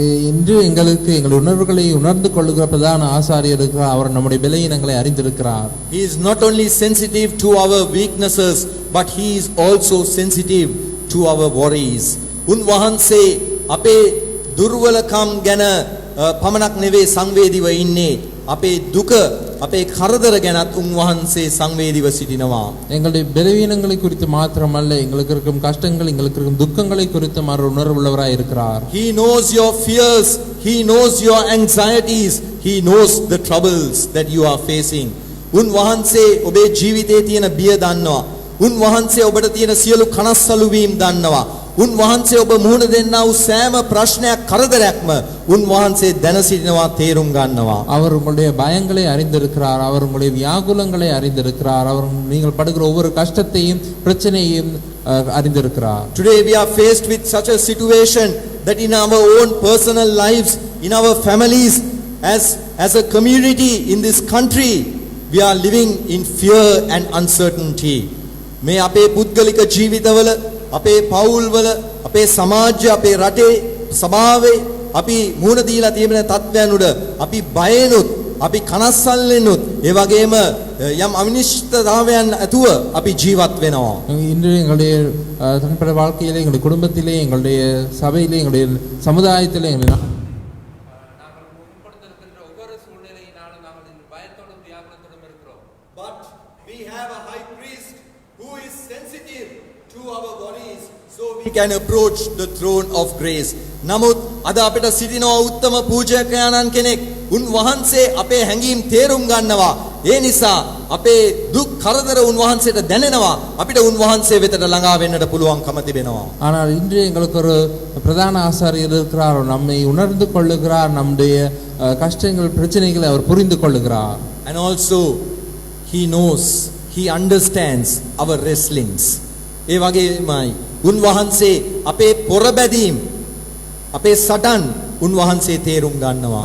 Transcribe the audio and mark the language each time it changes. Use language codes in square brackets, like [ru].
[ta] இன்று எங்களுக்கு எங்கள் உணர்வுகளை உணர்ந்து கொள்ளுகிற பிரதான ஆசாரியர் இருக்கிறார். அவர் நம்முடைய பலவீனங்களை அறிந்திருக்கிறார். [en] He is not only sensitive to our weaknesses, but he is also sensitive to our worries. [si] උන්වහන්සේ අපේ දුර්වලකම් ගැන පමණක් නෙවෙයි සංවේදීව ඉන්නේ. අපේ දුක අපේ කරදර ගැනත් උන්වහන්සේ සංවේදීව සිටිනවා. [ta] எங்களுடைய பலவீனங்களை குறித்து மாத்திரமல்ல, எங்களுக்கு இருக்கும் கஷ்டங்கள் எங்களுக்கு இருக்கும் துக்கங்களை குறித்து அவர் உணர்வுள்ளவராய் இருக்கிறார். [en] He knows your fears, he knows your anxieties, he knows the troubles that you are facing. [si] උන්වහන්සේ ඔබේ ජීවිතයේ තියෙන බිය දන්නවා. උන්වහන්සේ ඔබට තියෙන සියලු කනස්සලු වීම දන්නවා. උන්වහන්සේ ඔබ මුහුණ දෙන්නා වූ සෑම ප්‍රශ්නයක් කරදරයක්ම උන්වහන්සේ දැන සිටිනවා, තේරුම් ගන්නවා. [ta] அவர் உங்களுடைய பயங்களை அறிந்திருக்கிறார். அவர் உங்களுடைய வியாகுலங்களை அறிந்திருக்கிறார். அவர் நீங்கள் படுகிற ஒவ்வொரு கஷ்டத்தையும் பிரச்சனையையும் அறிந்திருக்கிறார். [en] Today we are faced with such a situation that in our own personal lives, in our families, as a community in this country, we are living in fear and uncertainty. [si] මේ අපේ පුද්ගලික ජීවිතවල, අපේ පවුල්වල, අපේ සමාජය, අපේ රටේ සභාවේ අපි මුහුණ දීලා තියෙන තත්ත්වයන් උඩ අපි බයෙනුත්, අපි කනස්සල්ලෙනුත්, ඒ වගේම යම් අවිනිශ්චිතතාවයන් ඇතුව අපි ජීවත් වෙනවා. [ta] இன்று எங்களுடைய தனிப்பட்ட வாழ்க்கையிலே, எங்களுடைய குடும்பத்திலே, எங்களுடைய சபையிலே, எங்களுடைய சமுதாயத்திலே [en] But we have a high priest who is sensitive to our worries, so we can approach the throne of grace. [si] නමුත් අද අපිට සිටිනවා උත්තම පූජකයාණන් කෙනෙක්. උන්වහන්සේ අපේ හැඟීම් තේරුම් ගන්නවා. ඒ නිසා අපේ දුක් කරදර උන්වහන්සේට දැනෙනවා. අපිට උන්වහන්සේ වෙතට ළඟා වෙන්නට පුළුවන්කම තිබෙනවා. [ta] ஆனால் இன்று எங்களுக்கு ஒரு பிரதான ஆசாரியர் இருக்கிறார். நம்மை உணர்ந்து கொள்ளுகிறார். நம்முடைய கஷ்டங்கள் பிரச்சனைகளை அவர் புரிந்து கொள்ளுகிறார். [en] And also he knows, he understands our wrestlings. [si] ඒ වගේමයි උන්වහන්සේ අපේ පොරබැදීම්, අපේ සටන් උන්වහන්සේ තේරුම් ගන්නවා.